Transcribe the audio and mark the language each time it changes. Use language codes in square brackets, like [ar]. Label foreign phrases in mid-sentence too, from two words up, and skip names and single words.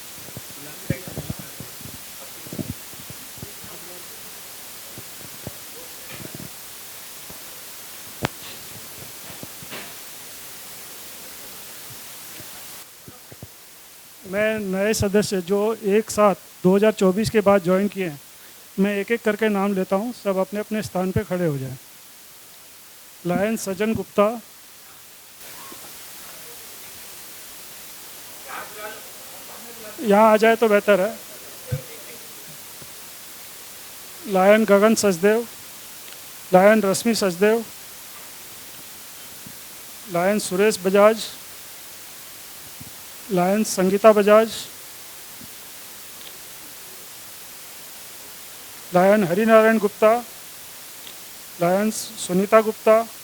[hi] मैं नए सदस्य जो एक साथ 2024 के बाद ज्वाइन किए हैं, मैं एक एक करके नाम लेता हूं, सब अपने अपने स्थान पे खड़े हो जाएं। लायन सजन गुप्ता, यहाँ आ जाए तो बेहतर है। लायन गगन सचदेव, लायन रश्मि सचदेव, लायन सुरेश बजाज, लायन संगीता बजाज, लायन हरिनारायण गुप्ता, लायन सुनीता गुप्ता,